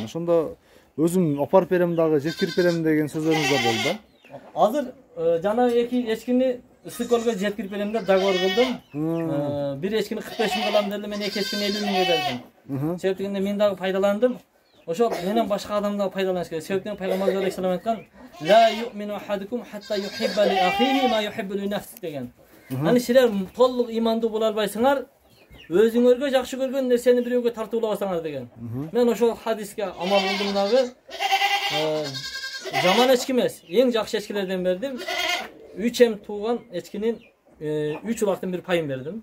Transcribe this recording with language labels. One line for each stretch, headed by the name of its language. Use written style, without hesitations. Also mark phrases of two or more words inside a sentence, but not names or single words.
Kyrgyz: Ошондо өзүм апарып берем дагы, жеткирип берем деген сөзүңүз бар болду да. Азыр жана эки эчкини ысык көлгө жеткирип берем деп договор кылдым. Бир эчкини 45 миң алам дедим, мен эки эчкини 50 миңге бердим. Себеп дегенде мен дагы пайдаландым. Ошол менен башка адамдар пайдаланыш керек. Себеп дегенде Пайгамбар алейхиссалам айткан:
Arabic: "لا يؤمن أحدكم حتى يحب لأخيه ما يحب لنفسه" деген.
Kyrgyz: Аны силер толук имандуу боло албайсыңар, өзүңөргө жакшы көргөн нерсени бирөөгө тартуулабасаңар деген. Мен ошол хадиске амал кылдым дагы. Жаман эчки эмес, эң жакшы эчкилерден бердим. 3 эм тууган эчкинин 3 улактын бир пайын бердим.